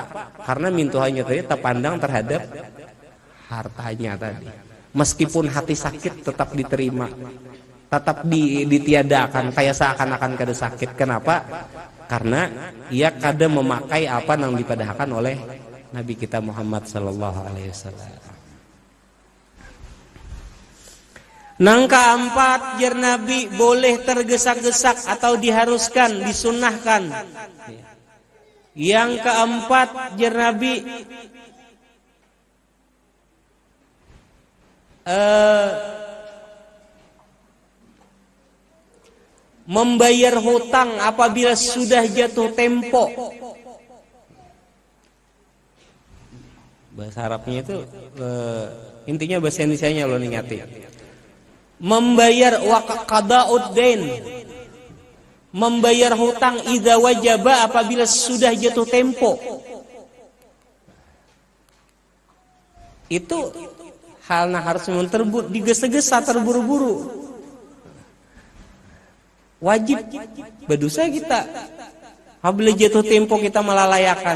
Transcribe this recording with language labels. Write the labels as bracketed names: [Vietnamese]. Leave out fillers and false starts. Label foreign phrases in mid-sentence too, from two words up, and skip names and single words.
[Banjar] Karena mintohanya tadi terpandang terhadap hartanya tadi. Meskipun hati sakit tetap diterima, tetap ditiadakan, kayak seakan-akan kada sakit. Kenapa? Karena ia kada memakai apa yang dipadahkan oleh Nabi kita Muhammad [Arabic] صلى الله عليه وسلم. [Banjar] Nang keempat, jar Nabi boleh tergesa-gesak atau diharuskan, disunnahkan. Yang keempat, jar Nabi membayar hutang apabila sudah jatuh tempo. Bahasa Arabnya itu intinya bahasa Indonesianya lo ingati. Membayar [Arabic] قضاء الدين, [Banjar] membayar hutang [Arabic] إذا وجب [Banjar] apabila sudah jatuh tempo. Itu halnya harus digesa-gesa, terburu-buru. Wajib berdosa kita apabila jatuh tempo kita melalayakan.